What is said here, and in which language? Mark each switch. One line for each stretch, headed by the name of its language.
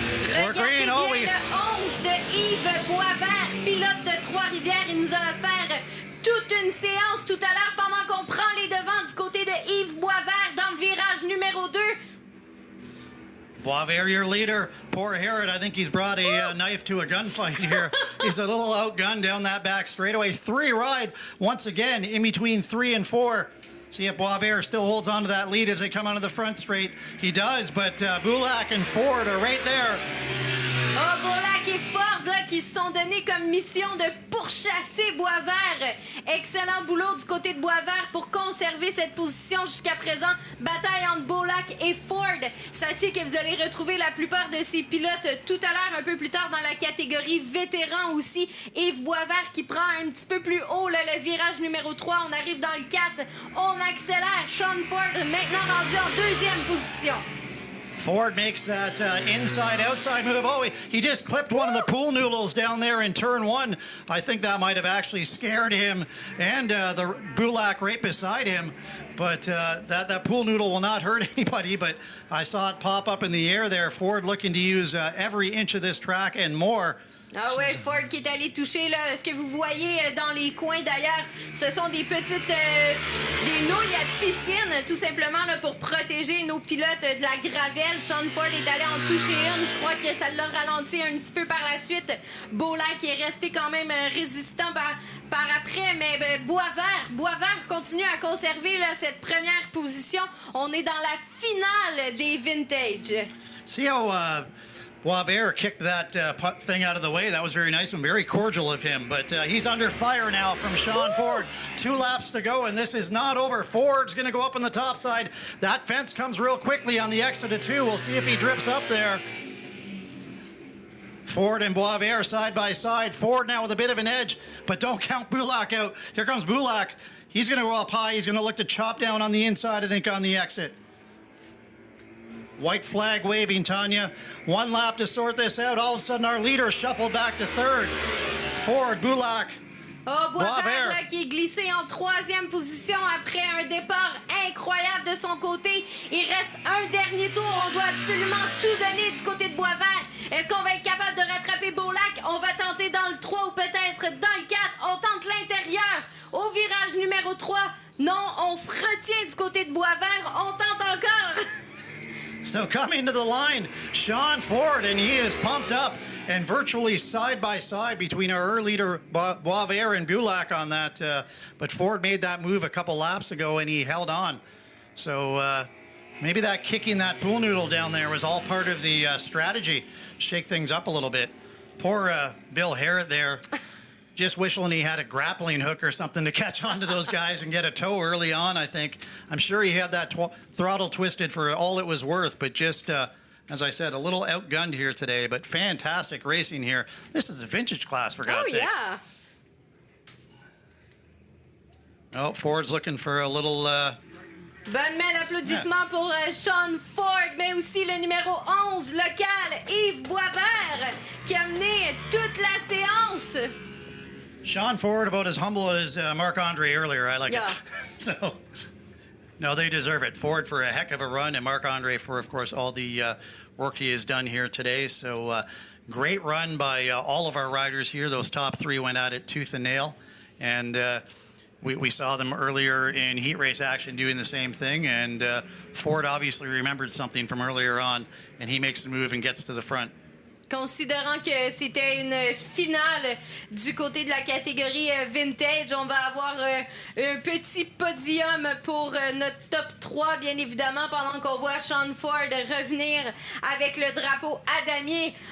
French: Regardez bien le 11 de Yves Boisvert, pilote de Trois-Rivières. Il nous a offert toute une séance tout à l'heure pendant qu'on prend les devants du côté de Yves Boisvert dans le virage numéro 2.
English: Boisvert, your leader. Poor Harrod, I think he's brought a knife to a gunfight here. He's a little outgunned down that back straightaway. 3 ride once again in between 3 and 4. See if Boisvert still holds on to that lead as they come onto the front straight. He does, but Boulac and Ford are right there.
French: Oh, Boulac et Ford là, qui se sont donnés comme mission de pourchasser Boisvert. Excellent boulot du côté de Boisvert pour conserver cette position jusqu'à présent. Bataille entre Boulac et Ford. Sachez que vous allez retrouver la plupart de ces pilotes tout à l'heure, un peu plus tard dans la catégorie vétéran aussi. Yves Boisvert qui prend un petit peu plus haut là, le virage numéro 3. On arrive dans le 4. On accélère. Sean Ford maintenant rendu en 2e position.
English: Ford makes that inside-outside move. Oh, he just clipped one of the pool noodles down there in turn 1. I think that might have actually scared him and the Boulac right beside him. But that pool noodle will not hurt anybody. But I saw it pop up in the air there. Ford looking to use every inch of this track and more.
French: Ah ouais, Ford qui est allé toucher là. Ce que vous voyez dans les coins d'ailleurs, ce sont des petites des nouilles à piscine, tout simplement là, pour protéger nos pilotes de la gravelle. Sean Ford est allé en toucher une. Je crois que ça l'a ralenti un petit peu par la suite. Boulac est resté quand même résistant par après, mais Boisvert continue à conserver là, cette première position. On est dans la finale des Vintage.
English: See how Boisvert kicked that thing out of the way. That was very nice and very cordial of him. But he's under fire now from Sean Ford. 2 laps to go, and this is not over. Ford's going to go up on the top side. That fence comes real quickly on the exit of 2. We'll see if he drifts up there. Ford and Boisvert side by side. Ford now with a bit of an edge, but don't count Boulac out. Here comes Boulac. He's going to go up high. He's going to look to chop down on the inside, I think, on the exit. White flag waving, Tanya. 1 lap to sort this out. All of a sudden, our leader shuffled back to 3rd. Ford, Boulac.
French: Oh, Boisvert là, qui est glissé en 3e position après un départ incroyable de son côté. Il reste un dernier tour. On doit absolument tout donner du côté de Boisvert. Est-ce qu'on va être capable de rattraper Boulac? On va tenter dans le 3 ou peut-être dans le 4. On tente l'intérieur au virage numéro 3. Non, on se retient du côté de Boisvert. On tente encore.
English: So coming to the line, Sean Ford, and he is pumped up and virtually side by side between our leader Boisvert and Boulac on that. But Ford made that move a couple laps ago and he held on. So maybe that kicking that pool noodle down there was all part of the strategy. Shake things up a little bit. Poor Bill Harrod there. Just wishing he had a grappling hook or something to catch onto those guys and get a tow early on, I think. I'm sure he had that throttle twisted for all it was worth, but just, as I said, a little outgunned here today, but fantastic racing here. This is a vintage class, for God's sakes. Yeah. Oh, Ford's looking for a little...
French: Bonne main d'applaudissement pour Sean Ford, mais aussi le numéro 11 local, Yves Boisvert, qui a mené toute la séance.
English: Sean Ford, about as humble as Marc-Andre earlier. I like it. So, no, they deserve it. Ford for a heck of a run, and Marc-Andre for, of course, all the work he has done here today. So, great run by all of our riders here. Those top 3 went at it tooth and nail. And we saw them earlier in heat race action doing the same thing. And Ford obviously remembered something from earlier on, and he makes the move and gets to the front.
French: Considérant que c'était une finale du côté de la catégorie vintage, on va avoir un petit podium pour notre top 3, bien évidemment, pendant qu'on voit Sean Ford revenir avec le drapeau à damier.